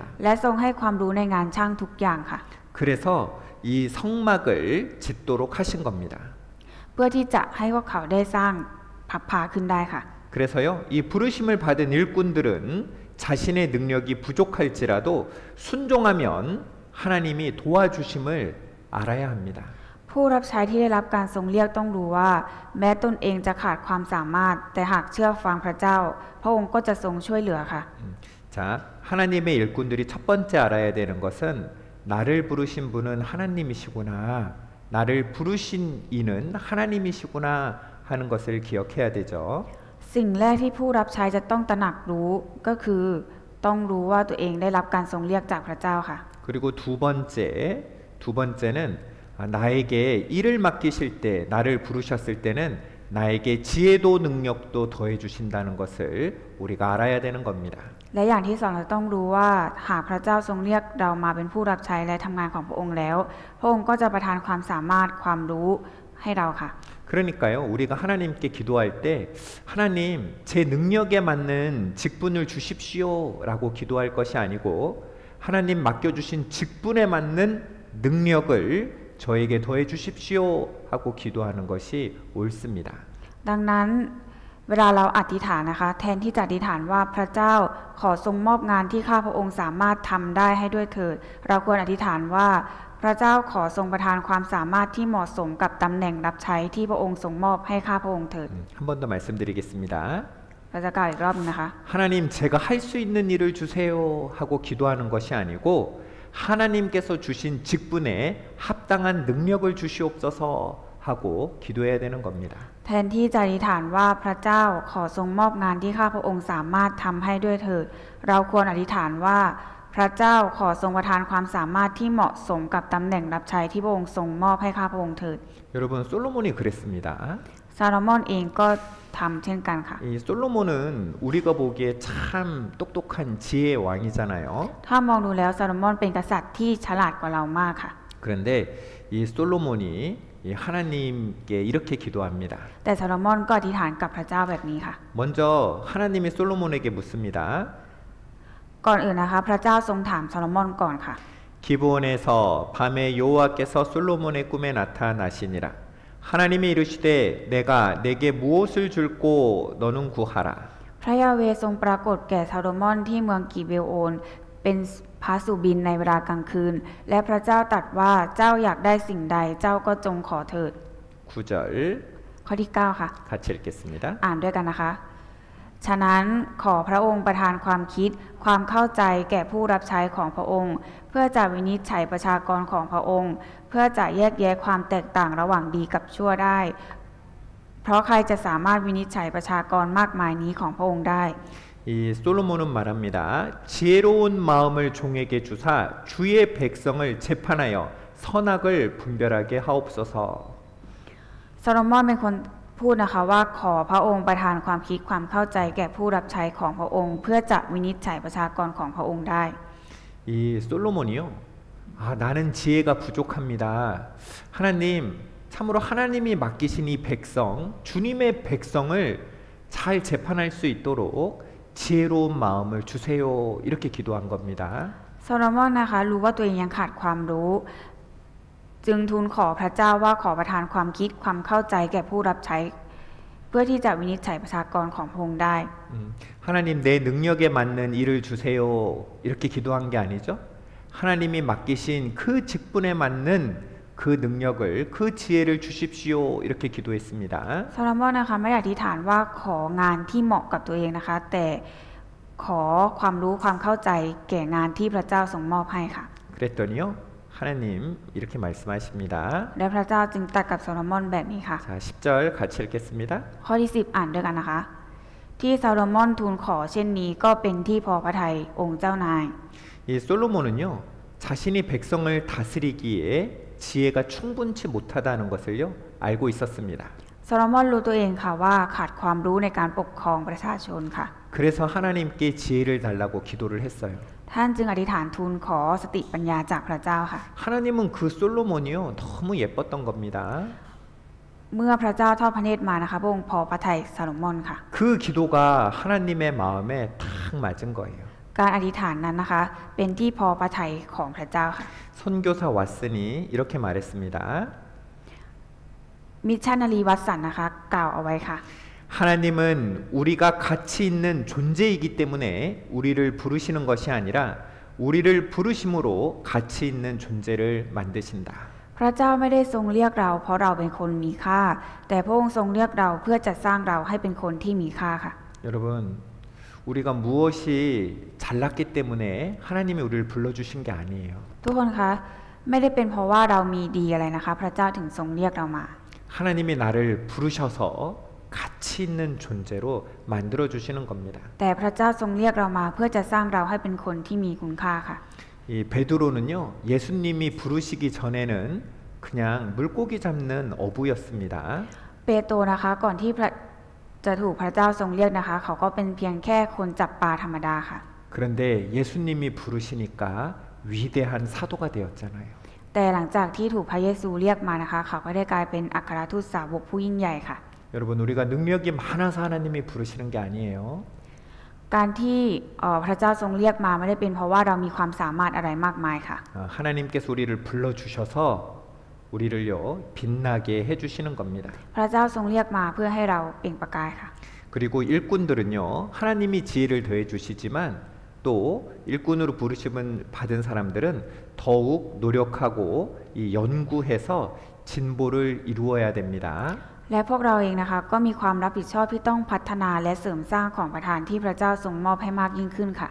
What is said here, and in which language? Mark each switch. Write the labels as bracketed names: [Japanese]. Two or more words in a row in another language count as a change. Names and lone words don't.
[Thai] และทรงให้ความรู้ในงานช่างทุกอย่างค่ะ [Korean] 그래서 이 성막을 짓도록 하신 겁니다. [Thai] เพื่อที่จะให้พวกเขาได้สร้างพับพาขึ้นได้ค่ะ [Korean] 그래서요, 이 부르심을 받은 일꾼들은 자신의 능력이 부족할지라도 순종하면 하나님이 도와주심을 알아야 합니다. [Thai] ผู้รับใช้ที่ได้รับการทรงเรียกต้องรู้ว่าแม้ตนเองจะขาดความสามารถแต่หากเชื่อฟังพระเจ้าพระองค์ก็จะทรงช่วยเหลือค่ะ [Korean] 자, 하나님의 일꾼들이 첫 번째 알아야 되는 것은 나를 부르신 분은 하나님이시구나. 나를 부르신 이는 하나님이시구나 하는 것을 기억해야 되죠. [Thai] สิ่งแรกที่ผู้รับใช้จะต้องตระหนักรู้ก็คือต้องรู้ว่าตัวเองได้รับการทรงเรียกจากพระเจ้าค่ะ [Korean] 그리고 두 번째는 나에게 일을 맡기실 때 나를 부르셨을 때는 나에게 지혜도 능력도 더해 주신다는 것을 우리가 알아야 되는 겁니다. [Thai] และอย่างที่สองเราต้องรู้ว่าหากพระเจ้าทรงเรียกเรามาเป็นผู้รับใช้และทำงานของพระองค์แล้วพระองค์ก็จะประทานความสามารถความรู้ให้เราค่ะ [Korean] 그러니까요, 우리가 하나님께 기도할 때 하나님 제 능력에 맞는 직분을 주십시오라고 기도할 것이 아니고 하나님 맡겨주신 직분에 맞는 능력을 저에게 더해 주십시오 하고 기도하는 것이 옳습니다. [Thai] ดังนั้นเวลาเราอธิษฐานนะคะแทนที่จะอธิษฐานว่าพระเจ้าขอทรงมอบงานที่ข้าพระองค์สามารถทำได้ให้ด้วยเถิดเราควรอธิษฐานว่าพระเจ้าขอทรงประทานความสามารถที่เหมาะสมกับตำแหน่งรับใช้ที่พระองค์ทรงมอบให้ข้าพระองค์เถิด [Korean] 한 번 더 말씀드리겠습니다. [Thai] เราจะกล่าวอีกรอบนึงนะคะ [Korean] 하나님 제가 할 수 있는 일을 주세요 하고 기도하는 것이 아니고 하나님께서 주신 직분에 합당한 능력을 주시옵소서 하고 기도해야 되는 겁니다. [Thai] แทนที่จะอธิษฐานว่าพระเจ้าขอทรงมอบงานที่ข้าพระองค์สามารถทำให้ด้วยเถิดเราควรอธิษฐานว่าพระเจ้าขอทรงประทานความสามารถที่เหมาะสมกับตำแหน่งรับใช้ที่พระองค์ทรงมอบให้ข้าพระองค์เถิด [Korean] 여러분 솔로몬이 그랬습니다. [Thai] ซาโลมอนเองก็ทำเช่นกันค่ะ [Korean] 이 솔로몬은 우리가 보기에 참 똑똑한 지혜의 왕이잖아요. [Thai] ถ้ามองดูแล้วซาโลมอนเป็นกษัตริย์ที่ฉลาดกว่าเรามากค่ะ [Korean] 그런데 이 솔로몬이 이 하나님께 이렇게 기도합니다. [Thai] แต่ซาโลมอนก็อธิษฐานกับพระเจ้าแบบนี้ค่ะ [Korean] 먼저 하나님이 솔로몬에게 묻습니다. [Thai] ก่อนอื่นนะคะพระเจ้าทรงถามซาโลมอนก่อนค่ะ [Korean] 기브온에서 밤에 여호와께서 솔로몬의 꿈에 나타나시니라. 하나님이 이르시되 내가 내게 무엇을 줄고 너는 구하라. [Thai] พระยาเวห์ทรงปรากฏแก่ซาโลมอนที่เมืองกิเบโอนเป็นพระสุบินในเวลากลางคืน และพระเจ้าตรัสว่าเจ้าอยากได้สิ่งใดเจ้าก็จงขอเถิด [Korean] 9절 [Thai] ข้อที่9ค่ะ [Korean] 같이 읽겠습니다. [Thai] อ่านด้วยกันนะคะ ฉะนั้นขอพระองค์ประทานความคิดความเข้าใจแก่ผู้รับใช้ของพระองค์ เพื่อจะวินิจฉัยประชากรของพระองค์ เพื่อจะแยกแยะความแตกต่างระหว่างดีกับชั่วได้ เพราะใครจะสามารถวินิจฉัยประชากรมากมายนี้ของพระองค์ได้ [Korean] 이 솔로몬은 말합니다. 지혜로운 마음을 종에게 주사 주의 백성을 재판하여 선악을 분별하게 하옵소서. [Thai] ซาโลมอนเป็นคนพูดนะคะว่าขอพระองค์ประทานความคิดความเข้าใจแก่ผู้รับใช้ของพระองค์ เพื่อจะวินิจฉัยประชากรของพระองค์ได้ [Korean] 이 솔로몬이요. 나는 지혜가 부족합니다. 하나님, 참으로 하나님이 맡기신 이 백성, 주님의 백성을 잘 재판할 수 있도록 지혜로운 마음을 주세요. 이렇게 기도한 겁니다. [Thai] ซาโลมอนนะคะรู้ว่าตัวเองยังขาดความรู้ จึงทูลขอพระเจ้าว่าขอประทานความคิดความเข้าใจแก่ผู้รับใช้ เพื่อที่จะวินิจฉัยประชากรของพระองค์ได้ [Korean] 하나님 내 능력에 맞는 일을 주세요. 이렇게 기도한 게 아니죠. 하나님이 맡기신 그 직분에 맞는 그 능력을 그 지혜를 주십시오. 이렇게 기도했습니다. [Thai] ซาโลมอนนะคะไม่ได้อธิษฐานว่าของานที่เหมาะกับตัวเองนะคะ แต่ขอความรู้ความเข้าใจแก่งานที่พระเจ้าทรงมอบให้ค่ะ [Korean] 그랬더니요. 하나님 이렇게 말씀하십니다. [Thai] และพระเจ้าจึงตรัสกับซาโลมอนแบบนี้ค่ะ [Korean] 자, 10절 같이 읽겠습니다. [Thai] ข้อที่10อ่านด้วยกันนะคะ ที่ซาโลมอนทูลขอเช่นนี้ก็เป็นที่พอพระทัยองค์เจ้านาย [Korean] 이 솔로몬은요. 자신이 백성을 다스리기에 지혜가 충분치 못하다는 것을요. 알고 있었습니다. [Thai] ซาโลมอนรู้ตัวเองค่ะว่าขาดความรู้ในการปกครองประชาชนค่ะ [Korean] 그래서 하나님께 지혜를 달라고 기도를 했어요. [Thai] ท่านจึงอธิษฐานทูลขอสติปัญญาจากพระเจ้าค่ะ [Korean] 하나님은 그 솔로몬이요. 너무 예뻤던 겁니다. [Thai] เมื่อพระเจ้าทอดพระเนตรมานะคะพระองค์พอพระทัยซาโลมอนค่ะ [Korean] 그 기도가 하나님의 마음에 탁 맞은 거예요. [Thai] การอธิษฐานนั้นนะคะ เป็นที่พอพระทัยของพระเจ้าค่ะ [Korean] 선교사 왓슨이 이렇게 말했습니다. [Thai] มิชชันนารีวัตสันนะคะ กล่าวเอาไว้ค่ะ [Korean] 하나님은 우리가 가치 있는 존재이기 때문에 우리를 부르시는 것이 아니라 우리를 부르심으로 가치 있는 존재를 만드신다. [Thai] พระเจ้าไม่ได้ทรงเรียกเราเพราะเราเป็นคนมีค่า แต่พระองค์ทรงเรียกเราเพื่อจะสร้างเราให้เป็นคนที่มีค่าค่ะ [Korean] 여러분, 우리가 무엇이 잘났기 때문에 하나님이 우리를 불러주신 게 아니에요. [Thai] ทุกคนคะไม่ได้เป็นเพราะว่าเรามีดีอะไรนะคะ พระเจ้าถึงทรงเรียกเรามา [Korean] 하나님이 나를 부르셔서 가치 있는 존재로 만들어 주시는 겁니다. [Thai] แต่พระเจ้าทรงเรียกเรามาเพื่อจะสร้างเราให้เป็นคนที่มีคุณค่าค่ะ [Korean] 이 베드로는요, 예수님이 부르시기 전에는 그냥 물고기 잡는 어부였습니다. [Thai] เปโตรนะคะก่อนที่จะถูกพระเจ้าทรงเรียกนะคะ เขาก็เป็นเพียงแค่คนจับปลาธรรมดาค่ะ [Korean] 그런데 예수님이 부르시니까 위대한 사도가 되었잖아요. [Thai] แต่หลังจากที่ถูกพระเยซูเรียกมานะคะ เขาก็ได้กลายเป็นอัครทูตสาวกผู้ยิ่งใหญ่ค่ะ [Korean] 여러분, 우리가 능력이 많아서 하나님이 부르시는 게 아니에요. [Thai] การที่พระเจ้าทรงเรียกมาไม่ได้เป็นเพราะว่าเรามีความสามารถอะไรมากมายค่ะ [Korean] 하나님께서 우리를 불러주셔서 우리를요 빛나게 해주시는 겁니다. [Thai] พระเจ้าทรงเรียกมาเพื่อให้เราเปล่งประกายค่ะ [Korean] 그리고 일꾼들은요 하나님이 지혜를 더해 주시지만 또 일꾼으로 부르심을 받은 사람들은 더욱 노력하고 이 연구해서 진보를 이루어야 됩니다. [Thai] และพวกเราเองนะคะก็มีความรับผิดชอบที่ต้องพัฒนาและเสริมสร้างของประทานที่พระเจ้าทรงมอบให้มากยิ่งขึ้นค่ะ